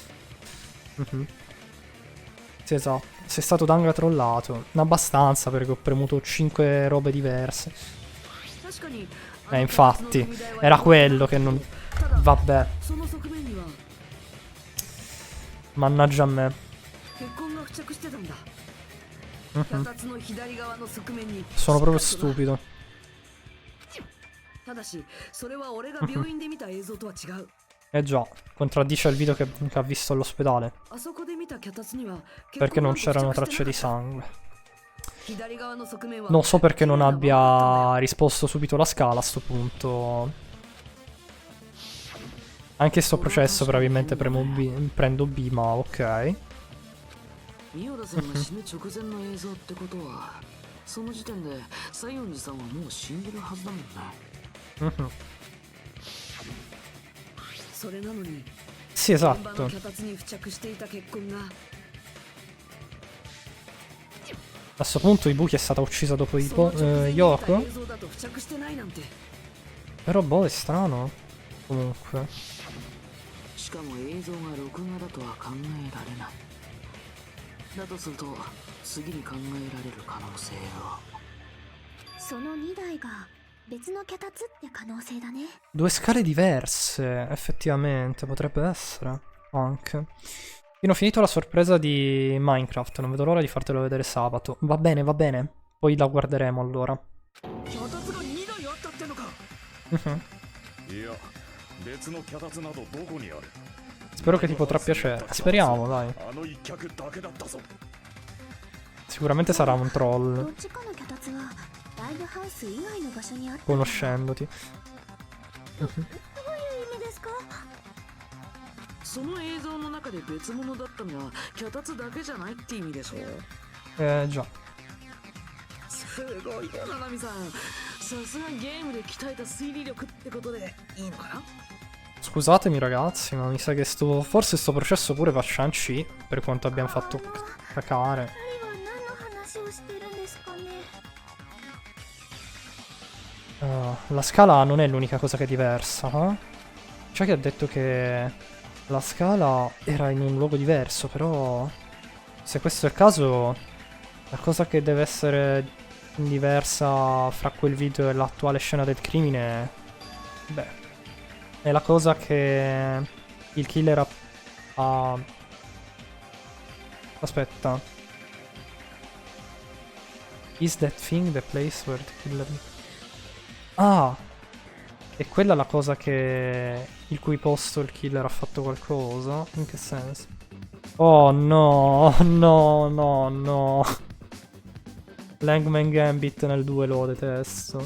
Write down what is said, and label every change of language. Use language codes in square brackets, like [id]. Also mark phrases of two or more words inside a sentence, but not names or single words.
[it] Sì, esatto. Sei stato Danga trollato. Abbastanza, perché ho premuto 5 robe diverse. Infatti, era quello che non... Vabbè. Mannaggia a me. [ja] 着してたんだ。脚立の左側の側面に。 [it] Sono proprio stupido. [ja] ただし、それは俺が病院で見た映像とは違う。 [it] Eh già, contraddice il video che ha visto all'ospedale. [ja] あそこで見た脚立には [it] Perché non c'erano tracce di sangue. [ja] 左側の側面は [it] Non so perché non abbia risposto subito la scala a sto punto. Anche sto processo probabilmente prendo B, ma ok. [ja] 三浦さんが死ぬ直前の映像ってことは、その時点で西園寺さんはもう死んでるはずだもんね。それなのに [it] Sì, [ja] 現場 [it] esatto. [ja] の脚立に付着していた血痕が [it] A sto punto Ibuki è stata uccisa dopo [ja] その直前に見た Yoko. 映像だと付着してないなんて。 [it] Però boh, è strano. Comunque. [ja] しかも映像が録画だとは考えられない。だとすると次に考えられる可能性は。その2台が別の脚立って可能性だね。 [it] Due scale diverse, effettivamente, potrebbe essere. Anche. Io ho finito la sorpresa di Minecraft, non vedo l'ora di fartelo vedere sabato. Va bene, va bene. Poi la guarderemo allora. [ja] 脚立が2台あったってのか。いや別の脚立などどこにある。 [it] Spero che ti potrà piacere. Speriamo, dai. [ja] あの一脚だけだったぞ。 [it] Sicuramente sarà un [ja] ど [it] troll, [ja] っちかの脚立はライブハウス以外の場所にあった。 [it] conoscendoti. [ja] どういう意味ですか？その映像の中で別物だったのは脚立だけじゃないって意味でしょ。 [it] Già. [ja] すごいよななみさん。さすがゲームで鍛えた推理力ってことでいいのかな。 [it] Scusatemi ragazzi, ma mi sa che forse sto processo pure va Shang-Chi, per quanto abbiamo fatto cacare. [ja] 2人は何の話をしてるんですかね。 [it] La scala non è l'unica cosa che è diversa, eh? C'è che ha detto che la scala era in un luogo diverso, però se questo è il caso, la cosa che deve essere diversa fra quel video e l'attuale scena del crimine, beh, è la cosa che il killer ha... Aspetta. [en] Is that thing the place where the killer... [it] Ah! E quella è la cosa che... il cui posto il killer ha fatto qualcosa? In che senso? Oh no! No, no, no! Langman Gambit nel 2 lo detesto.